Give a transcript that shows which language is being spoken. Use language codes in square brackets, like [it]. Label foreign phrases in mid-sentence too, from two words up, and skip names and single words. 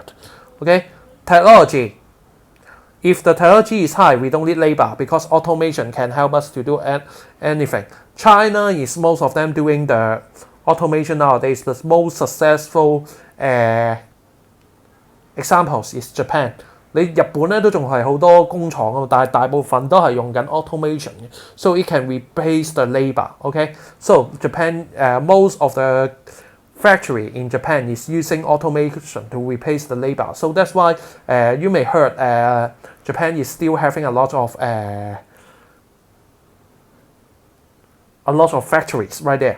[en] Okay, technology. If the technology is high, we don't need labor because automation can help us to do anything. China is most of them doing the automation nowadays. The most successful examples is Japan. [yue] 你日本咧都仲係好多工廠啊，但係大部分都係用緊 automation 嘅 ， [en] so it can replace the labor. Okay, so Japan, most of the factory in Japan is using automation to replace the labor. So that's why you may heard Japan is still having a lot of factories right there.